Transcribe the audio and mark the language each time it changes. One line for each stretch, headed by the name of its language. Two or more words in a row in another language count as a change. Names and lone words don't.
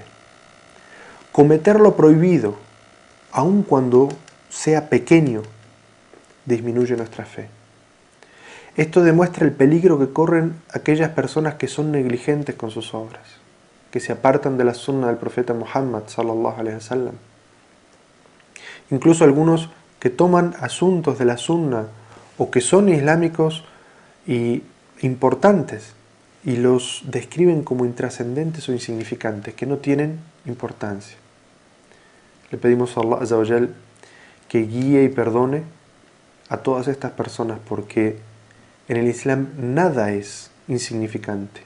Spanish: Cometer lo prohibido, aun cuando sea pequeño, disminuye nuestra fe. Esto demuestra el peligro que corren aquellas personas que son negligentes con sus obras, que se apartan de la sunna del profeta Muhammad
Arabic: صلى الله عليه وسلم.
Spanish: Incluso algunos que toman asuntos de la sunna o que son islámicos y importantes y los describen como intrascendentes o insignificantes, que no tienen importancia. Le pedimos a
Arabic: الله عز وجل
Spanish: que guíe y perdone a todas estas personas, porque en el Islam nada es insignificante.